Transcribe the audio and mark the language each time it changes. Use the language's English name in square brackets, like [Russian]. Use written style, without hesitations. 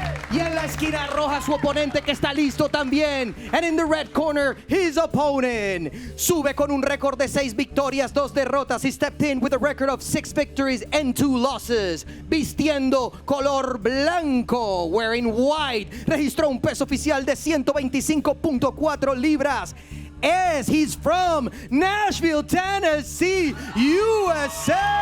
[Spanish] Y en la esquina roja su oponente que está listo también. [English] And in the red corner, his opponent. [Spanish] Sube con un récord de 6 victorias, 2 derrotas. [English] He stepped in with a record of 6 victories and 2 losses. [Spanish] Vistiendo color blanco, [English] wearing white. [Spanish] Registró un peso oficial de 125.4 libras. [English] He's from Nashville, Tennessee, USA.